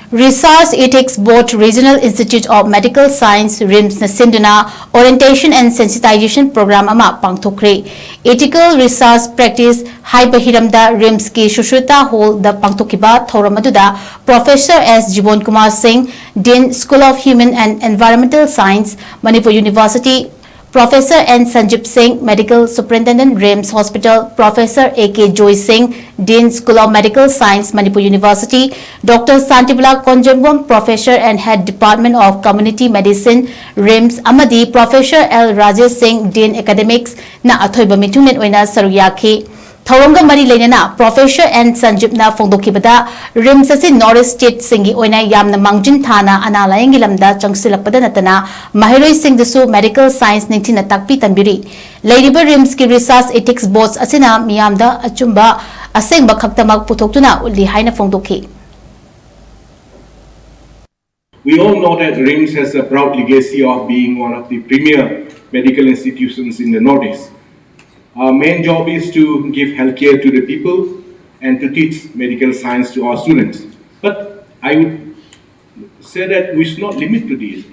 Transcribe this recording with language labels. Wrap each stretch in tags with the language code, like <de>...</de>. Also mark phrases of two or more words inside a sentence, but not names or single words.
<mni>Resource Ethics Board Regional Institute of Medical Science RIMS na Sinduna</mni> <en>Orientation and Sensitization Program</en> <mni>ama PANGTHOKKHRE.</mni> <en>Ethical Resource Practice</en> <mni>haiba hiramda RIMS ki Shushruta Hall da pangthokiba thoramaduda Professor S. Jibon Kumar Singh, Dean School of Human and Environmental Science, Manipur University, Professor N. Sanjip Singh, Medical Superintendent RIMS Hospital, Professor A.K. Joy Singh, Dean School of Medical Science, Manipur University, Dr. Santibula Konjambam, Professor and Head Department of Community Medicine, RIMS, Amadi, Professor L. Rajesh Singh, Dean Academics, na athoiba mithunen oina saruyaki. Thawanga mari lenana Professor N. Sanjip na fongdokibada RIMS asi</mni> <en>North State</en> <mni>singi oina yamna mangjin thana analayang lamda changsilapada natana mahiroi sing dasu</mni> <en>medical science</en> <mni>ningthina takpi tanbiri leiriba RIMS ki</mni> <en>research ethics boards</en> <mni>asina miyamda achumba asengba khaktamak putoktuna uli haina fongdokhi.</mni> <en>We all know that RIMS has a proud legacy of being one of the premier medical institutions in the Northeast. Our main job is to give healthcare to the people and to teach medical science to our students. But I would say that we should not limit to this.</en>